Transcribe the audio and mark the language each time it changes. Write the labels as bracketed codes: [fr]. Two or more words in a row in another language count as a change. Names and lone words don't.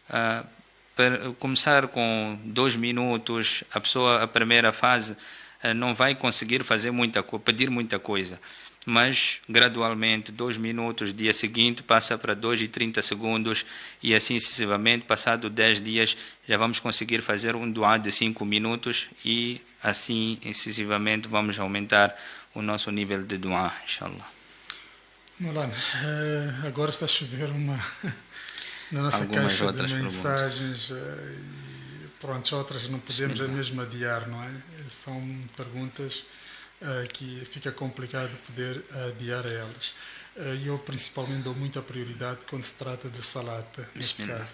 [pt] Começar com 2 minutos, a primeira fase não vai conseguir pedir muita coisa, mas gradualmente 2 minutos, dia seguinte passa para 2 e 30 segundos e assim sucessivamente. Passado 10 dias já vamos conseguir fazer um dua de 5 minutos e assim sucessivamente vamos aumentar o nosso nível de dua, inshallah. Maulana, agora está a chover na nossa Algumas caixa outras de mensagens e pronto, outras não podemos mesmo adiar, não é? São perguntas que fica complicado poder adiar a elas. Eu principalmente dou muita prioridade quando se trata de salat, neste caso.